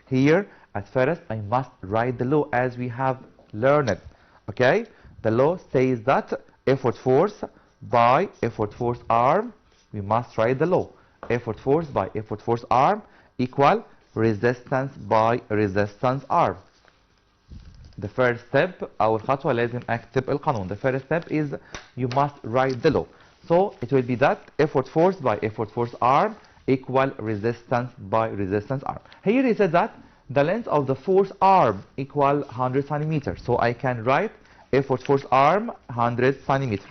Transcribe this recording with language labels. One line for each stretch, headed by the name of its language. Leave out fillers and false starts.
English: Here, at first, I must write the law as we have learned. Okay, the law says that effort force by effort force arm, we must write the law. Effort force by effort force arm equal resistance by resistance arm. The first step
Arabic: أول خطوة لازم أكتب القانون.
English: The first step is you must write the law. So it will be that effort force by effort force arm equal resistance by resistance arm. Here he said that the length of the force arm equal 100 centimeters. So I can write effort force arm 100 centimeters.